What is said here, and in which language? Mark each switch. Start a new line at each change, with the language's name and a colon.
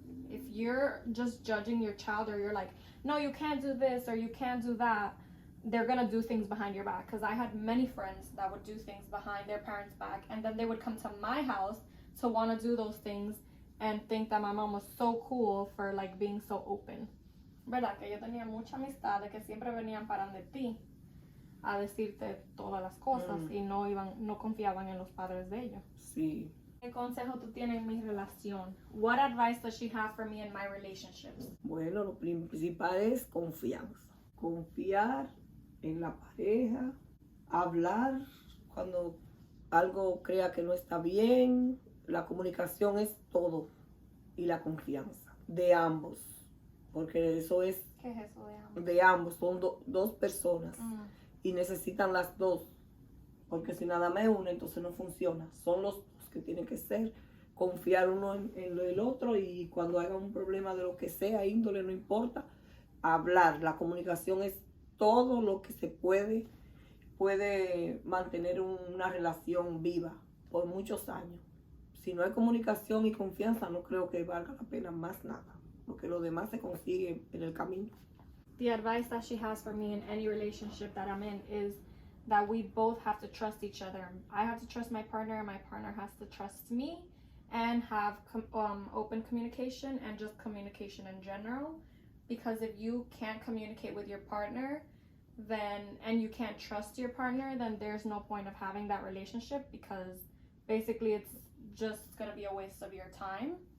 English: If you're just judging your child, or you're like, no, you can't do this or you can't do that, they're gonna do things behind your back. Because I had many friends that would do things behind their parents' back, and then they would come to my house to want to do those things and think that my mom was so cool for being so open.
Spanish: ¿Verdad? Que yo tenía mucha amistad de que siempre venían para de ti a decirte todas las cosas y no confiaban en los padres de ellos. Sí. ¿Qué consejo tú tienes en mi relación?
English: What advice does she have for me in my relationships?
Spanish: Bueno, lo principal es confianza. Confiar en la pareja, hablar cuando algo crea que no está bien. La comunicación es todo, y la confianza de ambos. Porque eso es... ¿Qué es eso de ambos? De ambos, son dos personas y necesitan las dos, porque si nada más una, entonces no funciona. Son los dos que tienen que ser, confiar uno en el otro, y cuando haya un problema de lo que sea, índole, no importa, hablar. La comunicación es todo lo que se puede mantener una relación viva por muchos años. Si no hay comunicación y confianza, no creo que valga la pena más nada, porque lo demás se consigue en el camino.
English: The advice that she has for me in any relationship that I'm in is that we both have to trust each other. I have to trust my partner, and my partner has to trust me, and have open communication and just communication in general. because if you can't communicate with your partner, then, and you can't trust your partner, then there's no point of having that relationship, because basically it's just gonna be a waste of your time.